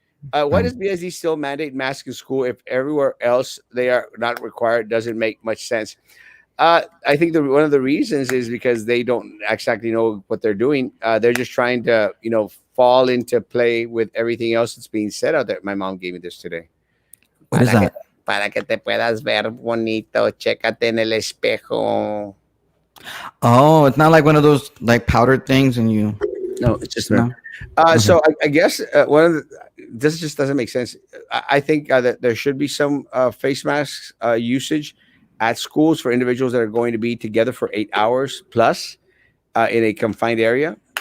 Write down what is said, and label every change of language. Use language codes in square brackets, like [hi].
[en] Why does BSD still mandate masks in school if everywhere else they are not required? Doesn't make much sense. I think one of the reasons is because they don't exactly know what they're doing. They're just trying to, fall into play with everything else that's being said out there. My mom gave me this today. What is that? [es] Para que te puedas ver bonito, chécate en el espejo. [en] Oh, it's not like one of those like powdered things, and you. No, it's just No. So I guess this just doesn't make sense. I think that there should be some face masks usage at schools for individuals that are going to be together for 8 hours plus in a confined area.